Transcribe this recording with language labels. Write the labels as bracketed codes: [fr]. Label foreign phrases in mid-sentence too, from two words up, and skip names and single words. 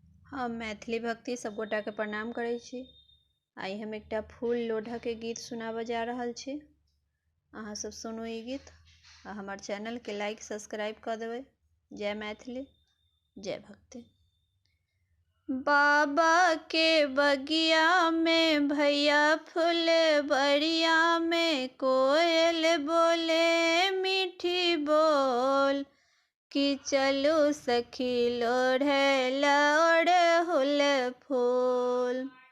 [mai] हम मैथिली भक्ति सब गोटा के प्रणाम करै छी। आई हम एकटा फूल लोढ़ा के गीत सुनाबऽ जा रहल छी। अहाँ सब सुनू ई गीत आ हमार चैनल के [en] like subscribe [mai] कर देबै। जय मैथिली, जय भक्ति। बाबा के बगिया में भैया फूल बरिया में कोयल बोले मीठी बोल कि चलू सखी लोढ़े ओढ़हुल फूल।